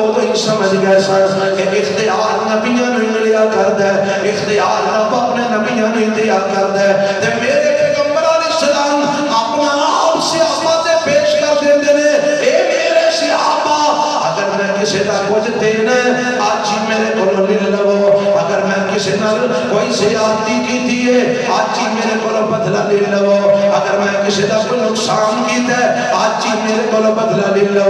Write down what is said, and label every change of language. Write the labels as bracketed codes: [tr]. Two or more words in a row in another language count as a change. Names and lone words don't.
[pa] نہیں سمجھ گئے سن کہ اختیار نبیاں نہیں ملیا کردا ہے، اختیار رب اپنے نبیاں نہیں دیا کردا ہے۔ تے میرے پیغمبر [ar] علیہ السلام [pa] اپنا آپ صحابہ تے پیش کر دیندے نے، اے میرے صحابہ اگر میں کسی دا کچھ دینا ہے آج ہی میرے کو لے لو، اگر میں کسی نال کوئی زیادتی کیتی ہے آج ہی میرے کو بدلہ لے لو، اگر میں کسی دا کوئی نقصان کیتا ہے آج ہی میرے کو بدلہ لے لو۔